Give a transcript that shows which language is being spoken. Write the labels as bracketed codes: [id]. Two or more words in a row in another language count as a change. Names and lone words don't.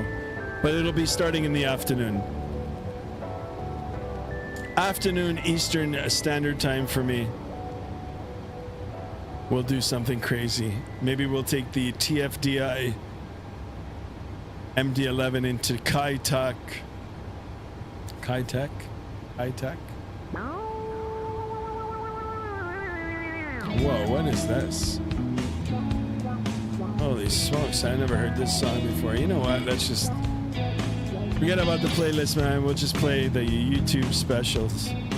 [en] But it'll be starting in the afternoon. Afternoon Eastern Standard Time for me. We'll do something crazy. Maybe we'll take the TFDI MD-11 into Kai-Tak. Kai-Tak? Kai-Tak? Whoa, what is this? Holy smokes, I never heard this song before. You know what? Let's just forget about the playlist, man. We'll just play the YouTube specials.